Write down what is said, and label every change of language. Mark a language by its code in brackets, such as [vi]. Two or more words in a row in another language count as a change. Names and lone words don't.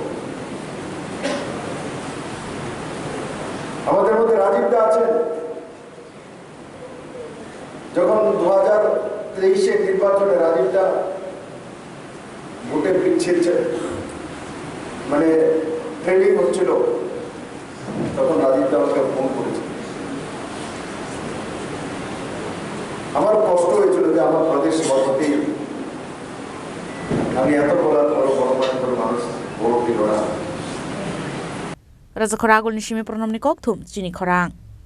[bn] আমাদের মধ্যে রাজীবদা আছেন যখন 2023 নির্বাচনে রাজীবদা ভোটে পিছিয়েছে মানে ট্রেনিং হচ্ছিল তখন রাজীবদা আমাকে ফোন করেছে আমার কষ্ট হয়েছিল যে আমার প্রদেশ সভাপতি আমি এত বড় মানুষ ভোট দিল না [trp] Raja Khoragul ni Shimi Pronom ni Kokthum, Jini Khorang.